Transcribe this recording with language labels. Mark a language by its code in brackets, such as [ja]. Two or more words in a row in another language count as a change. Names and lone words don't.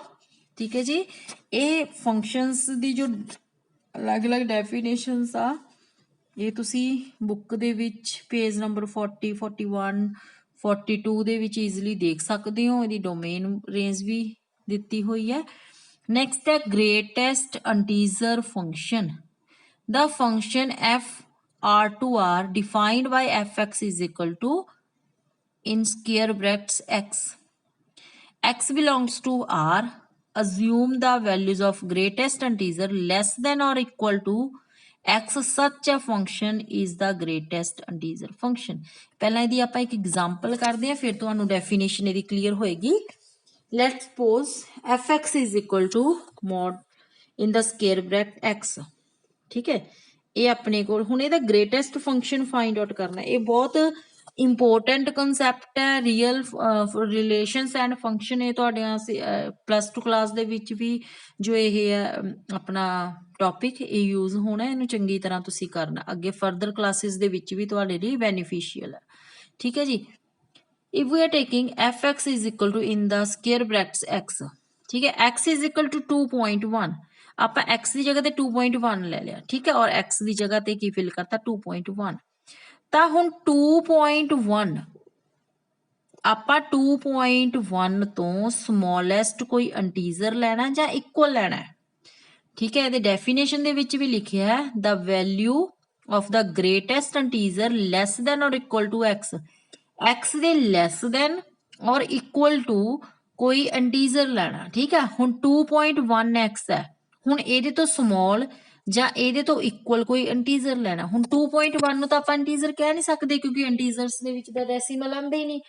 [pa] ਠੀਕ ਹੈ ਜੀ, ਇਹ ਫੰਕਸ਼ਨਸ ਦੀ ਜੋ ਅਲੱਗ-ਅਲੱਗ ਡੈਫੀਨੇਸ਼ਨਸ ਆ ਇਹ ਤੁਸੀਂ ਬੁੱਕ ਦੇ ਵਿੱਚ ਪੇਜ ਨੰਬਰ 40, 41, 42 ਦੇ ਵਿੱਚ ਈਜ਼ੀਲੀ ਦੇਖ ਸਕਦੇ ਹੋ। ਇਹਦੀ [en] domain range [pa] ਵੀ ਦਿੱਤੀ ਹੋਈ ਹੈ। ਨੈਕਸਟ ਹੈ [en] greatest integer function. The function f r to r defined by fx is equal to in square brackets x. X belongs to R. Assume the values of greatest integer less than or equal to x. Such a function is the greatest integer function. [pa] ਪਹਿਲਾਂ ਇਹਦੀ ਆਪਾਂ ਇੱਕ ਐਗਜ਼ਾਮਪਲ ਕਰਦੇ ਹਾਂ ਫਿਰ ਤੁਹਾਨੂੰ ਡੈਫੀਨੇਸ਼ਨ ਇਹਦੀ ਕਲੀਅਰ ਹੋਏਗੀ। [en] Let's suppose fx is equal to mod in the square bracket x. [pa] ਠੀਕ ਹੈ, ਇਹ ਆਪਣੇ ਕੋਲ ਹੁਣ ਇਹਦਾ [en] greatest function find out [pa] ਕਰਨਾ। ਇਹ ਬਹੁਤ [en] important concept [pa] ਹੈ। [en] real relations and function [pa] ਇਹ ਤੁਹਾਡਿਆਂ +2 ਕਲਾਸ ਦੇ ਵਿੱਚ ਵੀ ਜੋ ਇਹ ਹੈ ਆਪਣਾ ਟੌਪਿਕ ਇਹ ਯੂਜ਼ ਹੋਣਾ, ਇਹਨੂੰ ਚੰਗੀ ਤਰ੍ਹਾਂ ਤੁਸੀਂ ਕਰਨਾ, ਅੱਗੇ [en] further classes [pa] ਦੇ ਵਿੱਚ ਵੀ ਤੁਹਾਡੇ ਲਈ ਬੈਨੀਫੀਸ਼ੀਅਲ ਹੈ। ਠੀਕ ਹੈ ਜੀ, [en] if we are taking fx is equal to in the square brackets x, [pa] ਠੀਕ ਹੈ, [en] x is equal to 2.1, [pa] ਆਪਾਂ x ਦੀ ਜਗ੍ਹਾ ਤੇ 2.1 ਲੈ ਲਿਆ। ਠੀਕ ਹੈ, ਔਰ x ਦੀ ਜਗ੍ਹਾ ਤੇ ਕੀ ਫਿਲ ਕਰਤਾ 2.1। ਤਾਂ ਹੁਣ 2.1 ਆਪਾਂ 2.1 ਤੋਂ ਸਮੋਲੈਸਟ ਕੋਈ ਇੰਟੀਜ਼ਰ ਲੈਣਾ ਜਾਂ ਇਕੁਅਲ ਲੈਣਾ। ਠੀਕ ਹੈ, ਇਹਦੇ ਡੈਫੀਨੇਸ਼ਨ ਦੇ ਵਿੱਚ ਵੀ ਲਿਖਿਆ ਹੈ [en] the value of the greatest integer less than or equal to x। [pa] x ਦੇ [en] less than or equal to [pa] ਕੋਈ ਇੰਟੀਜ਼ਰ ਲੈਣਾ। ਠੀਕ ਹੈ, ਹੁਣ 2.1 x ਹੈ, ਹੁਣ ਇਹਦੇ ਤੋਂ ਸਮੋਲ ਜਾਂ ਇਹਦੇ ਤੋਂ ਇਕੁਅਲ ਕੋਈ ਇੰਟੀਜ਼ਰ ਲੈਣਾ। ਹੁਣ 2.1 ਨੂੰ ਤਾਂ ਆਪਾਂ ਇੰਟੀਜ਼ਰ ਕਹਿ ਨਹੀਂ ਸਕਦੇ ਕਿਉਂਕਿ ਇੰਟੀਜ਼ਰਸ ਦੇ ਵਿੱਚ ਤਾਂ ਡੈਸੀਮਲ ਆਉਂਦੇ ਹੀ ਨਹੀਂ।